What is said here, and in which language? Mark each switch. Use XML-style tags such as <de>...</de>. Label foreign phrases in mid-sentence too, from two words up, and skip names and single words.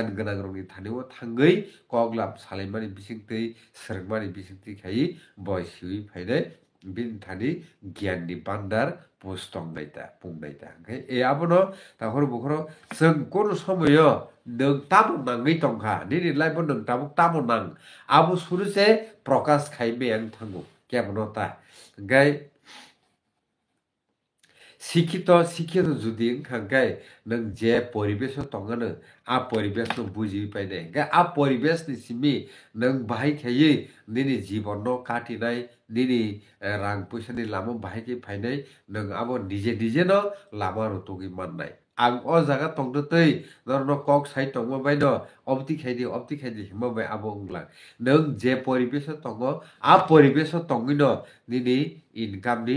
<trp>ganang rokni thanio thangui koglap salaimani bisingtui srwngmani bisingtui khai boi siui phainai bin thani gyan ni bandar pungnaita hangkai e abono tahor bukhoro sung kono somoyo nung tamo nangui tongkha nini life nung tamo nang abo suruse prokash khai meyang thango kemono ta hangkai শিক্ষিত যদি হংখাই নং যে পরিবেশ তঙ্গানো আ পরিবেশ নো বুঝি পাইনে আ পরিবেশ ni simi nong bahai khayui nini জীবন no katinai nini rang puisa ni lama bahai ke phainai nong abo nije no lama ro togi mannai ang o jaga tongdo tei norno kok sai tongmo bai no opti khaidi himma bai abo ungla nong je poribesh tongo a poribesh tongino nini income ni</trp>